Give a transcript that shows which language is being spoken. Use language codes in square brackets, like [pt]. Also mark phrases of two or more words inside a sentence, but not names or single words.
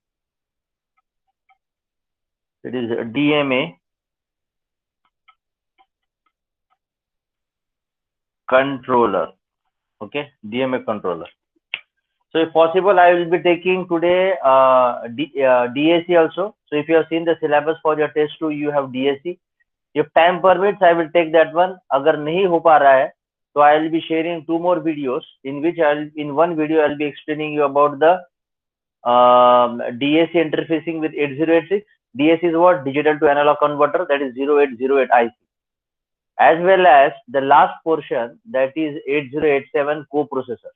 [en] It is DMA controller. Okay, DMA controller. So if possible, I will be taking today DAC also. So if you have seen the syllabus for your test 2, you have DAC. If time permits, I will take that one. [hi] अगर नहीं हो पा रहा है, [en] so I will be sharing 2 more videos in which in one video I will be explaining you about the DAC interfacing with 8086. DAC is what? Digital to analog converter, that is 0808 IC. As well as the last portion, that is 8087 coprocessor.